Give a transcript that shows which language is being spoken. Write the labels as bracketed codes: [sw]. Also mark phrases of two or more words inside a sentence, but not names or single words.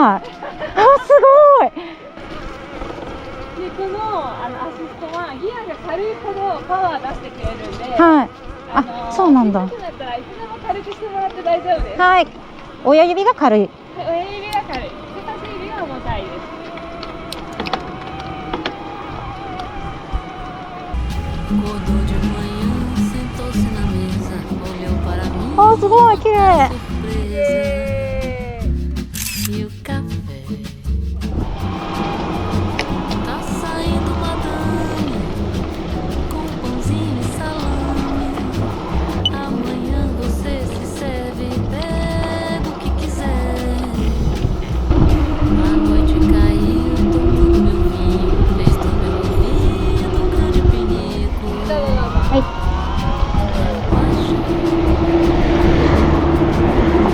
[ja] あ、すごい。う。でこのアシストはギアが軽いほどパワー出してくれるんで、はい。あ、そうなんだ。しんどくなったらいつでも軽くしてもらって大丈夫です。はい。親指が軽い。はい、親指が軽い。人差し指が重たいです。 [pt] Acordou de manhã, sentou-se na mesa, olhou para mim. [ja] あ、すごい綺麗。 [pt] Surpresa. E o café? Tá saindo madame com pãozinho e salame. Amanhã você se serve e pega o que quiser. A noite caiu, tomando meu vinho, fez do meu ouvido um grande pinico. [ja] はい。